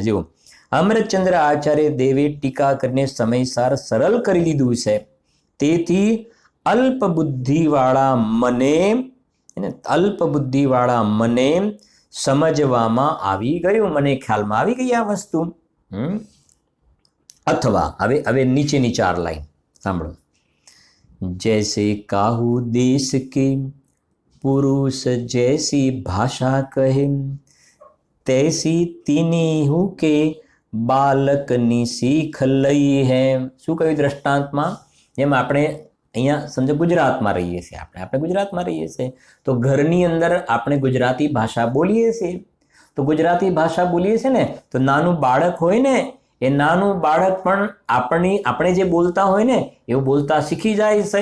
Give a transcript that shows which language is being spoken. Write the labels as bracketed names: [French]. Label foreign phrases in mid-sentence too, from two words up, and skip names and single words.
[Gujarati] જો અમૃતચંદ્ર આચાર્ય દેવે ટીકા કરીને સમયસાર સરળ કરી દીધું છે, તેથી અલ્પ બુદ્ધિવાળા મને સમજવામાં આવી ગયું, મને ખ્યાલમાં આવી ગઈ આ વસ્તુ. અથવા હવે નીચેની 4 લાઈન સાંભળો. [Hindi] जैसे काहू देश के पुरुष जैसी भाषा कहे, तैसी तीनी के बालकनी सीख लई हे. [Gujarati] શું કહ્યું દ્રષ્ટાંતમાં? જેમ આપણે અહીંયા સમજો ગુજરાતમાં રહીએ છીએ, આપણે ગુજરાતમાં રહીએ છીએ, તો ઘરની અંદર આપણે ગુજરાતી ભાષા બોલીએ છીએ. તો ગુજરાતી ભાષા બોલીએ છીએ ને, તો નાનું બાળક હોય ને, એ નાનું બાળક પણ આપણે જે બોલતા હોય ને એવું બોલતા શીખી જાય છે.